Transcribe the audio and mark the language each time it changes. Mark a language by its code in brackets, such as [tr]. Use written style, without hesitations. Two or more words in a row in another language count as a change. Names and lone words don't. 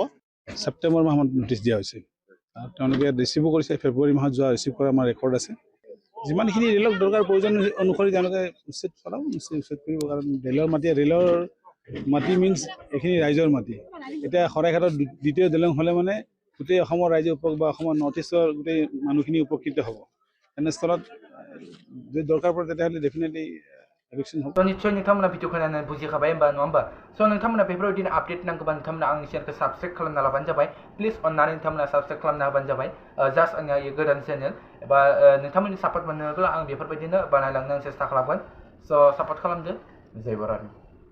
[as] ছেপ্টেম্বৰ মাহত নটিচ দিয়া হৈছে তেওঁলোকে ৰিচিভো কৰিছে ফেব্ৰুৱাৰী মাহত যোৱা ৰিচিভ কৰা আমাৰ ৰেকৰ্ড আছে যিমানখিনি ৰেলক দৰকাৰ প্ৰয়োজন অনুসৰি তেওঁলোকে উচ্ছেদ চলাব উচ্ছেদ কৰিব কাৰণ ৰেলৰ মাটি মিনছ এইখিনি ৰাইজৰ মাটি এতিয়া শৰাইঘাটৰ দ্বিতীয় দলং হ'লে মানে গোটেই অসমৰ ৰাইজে বা অসমৰ [en] north east [as] গোটেই মানুহখিনি উপকৃত হ'ব তেনেস্থলত যদি দৰকাৰ পৰে তেতিয়াহ'লে ডেফিনেটলি [brx] निश्चय नोंथांमोना भिडिअखौ नायनानै बुजिखाबाय होमबा नङा होमबा स' नोंथांमोना बेफोरबायदिनो आपडेट नांगौबा नोंथांमोना आंनि चेनेलखौ साबस्क्राइब खालामना लाबानो जाबाय प्लिज अननानै नोंथांमोना साबस्क्राइब खालामना होबानो जाबाय जास्ट आंनिया गोदान चेनेल एबा नोंथांमोननि सापर्ट मोनोब्ला आं बेफोरबायदिनो बानायलांनो सेस्था खालामगोन स' सापर्ट खालामदो जय बरानि